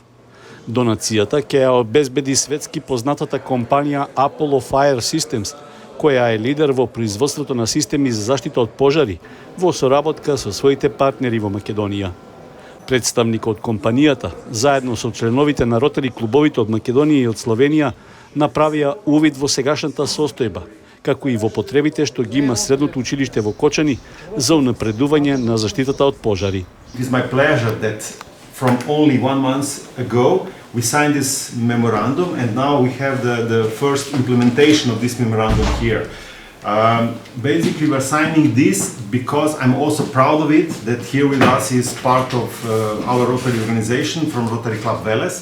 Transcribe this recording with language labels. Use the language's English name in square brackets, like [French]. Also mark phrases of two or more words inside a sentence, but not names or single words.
[Macedonian] Донацијата ќе ја обезбеди светски познатата компанија Apollo Fire Systems, која е лидер во производството на системи за заштита од пожари, во соработка со своите партнери во Македонија. Представникот од компанијата, заедно со членовите на Ротари клубовите од Македонија и од Словенија, направија увид во сегашната состојба, како и во потребите што ги има средното училиште во Кочани за унапредување на заштитата од пожари. [English] It is my pleasure that from only 1 month ago we signed this memorandum, and now we have the first implementation of this memorandum here. Basically, we're signing this because I'm also proud of it, that here with us is part of our Rotary organization from Rotary Club Veles.